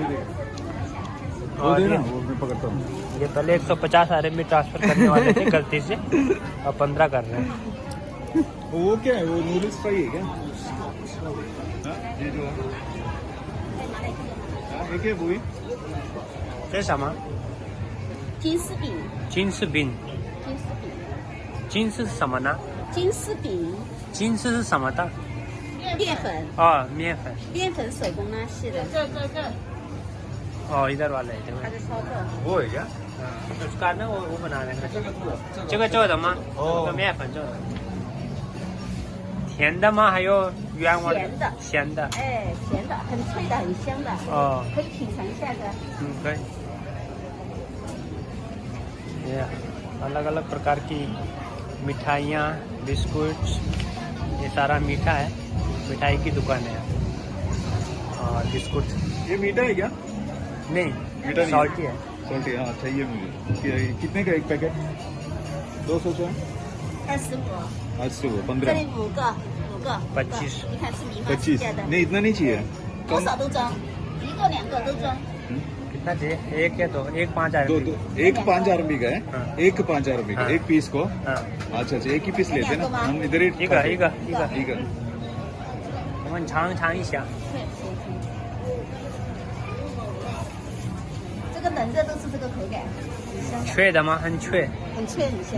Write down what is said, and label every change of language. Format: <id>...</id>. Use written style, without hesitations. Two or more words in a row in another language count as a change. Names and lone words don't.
<hi>और ये पहले 150 RMB ट्रांसफर करने वाले थे गलती से, अब 15 कर रहे हैं। वो क्या है, वो नूडल्स फ्राई है क्या? ये जो है क्या वो?</hi> <zh>这是什么？金丝饼，金丝饼，金丝饼，金丝是什么呢？金丝饼，金丝是什么的？面粉，哦，面粉。面粉手工拉细的，</zh> <hi>哦 ，इधर वाला है</hi> <zh>它的操作。</zh> <hi>वो है क्या? उसका ना वो बना देंगे।</hi> <zh>这个做的吗？这个面粉做的。甜的吗？还有原味咸的咸的。哎，咸的，很脆的，很香的，哦，可以品尝一下的。可以।</zh> <hi>ये अलग अलग प्रकार की मिठाइयाँ, बिस्कुट, ये सारा मीठा है, मिठाई की दुकान है। और बिस्कुट ये मीठा है क्या? नहीं, मीठा नहीं सॉल्टी है। सॉल्टी, हाँ चाहिए मुझे। कितने का एक पैकेट? 200 का?</hi> <zh>25，</zh> <hi>80 वो 15।</hi> <zh>这里5个，5个 25 你看是米花 25 价的，</zh> <hi>नहीं इतना नहीं चाहिए।</hi> <zh>多少都装，1个2个都装。</zh> <hi>कितना चाहिए? एक या दो? एक 5 दो RMB। एक 5 RMB का है, हाँ। एक 5 RMB का, हाँ। एक पीस को। हाँ, अच्छा अच्छा, एक ही पीस लेते हैं ना हम इधर ही।</hi> <zh>一个一个一个，</zh> <hi>ठीक है।</hi> <zh>我们尝一下。这个冷热都是这个口感，很香的，脆的吗？很脆。很脆很香。</zh>